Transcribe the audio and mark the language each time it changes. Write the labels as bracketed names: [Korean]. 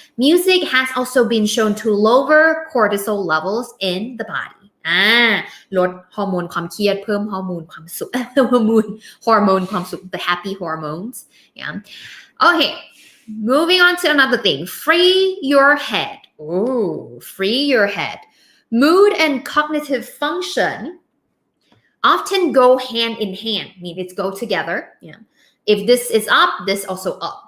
[English] Music has also been shown to lower cortisol levels in the body. [Thai] ลดฮอร์โมนความเครียดเพิ่มฮอร์โมนความสุขฮอร์โมนความสุข [English] the happy hormones. Yeah. Okay, moving on to another thing. Free your head. Free your head. Mood and cognitive function often go hand in hand. I mean, it's go together. Yeah. If this is up, this also up.